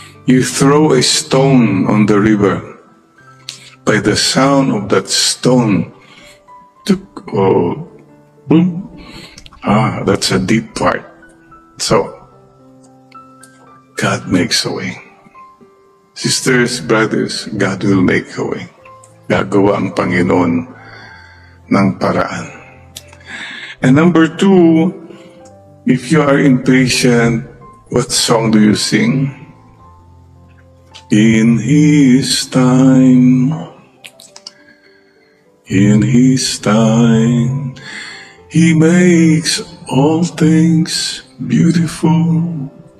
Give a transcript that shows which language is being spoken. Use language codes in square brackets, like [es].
[en] You throw a stone on the river. By the sound of that stone, boom. That's a deep part. So, God makes a way. Sisters, brothers, God will make a way. [tl] Gagawa ang Panginoon ng paraan. [en] And number 2, if you are impatient, what song do you sing? In His time, in His time, He makes all things beautiful.